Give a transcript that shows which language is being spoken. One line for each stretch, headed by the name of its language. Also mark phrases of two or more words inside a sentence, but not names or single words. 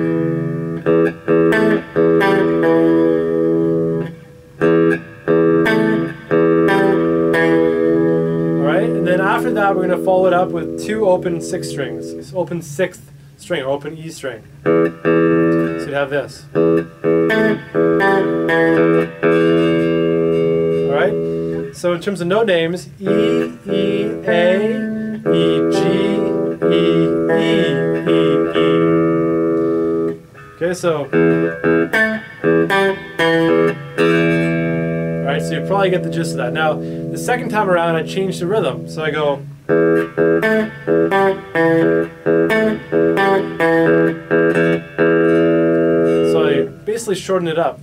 English: Alright, and then after that we're going to follow it up with two open sixth strings. It's open sixth string, or open E string. So you'd have this. Alright, so in terms of note names, E, E, A, E, G, E, E, E, E. Okay, so. Alright, so you probably get the gist of that. Now, the second time around, I changed the rhythm. So I go. So I basically shorten it up.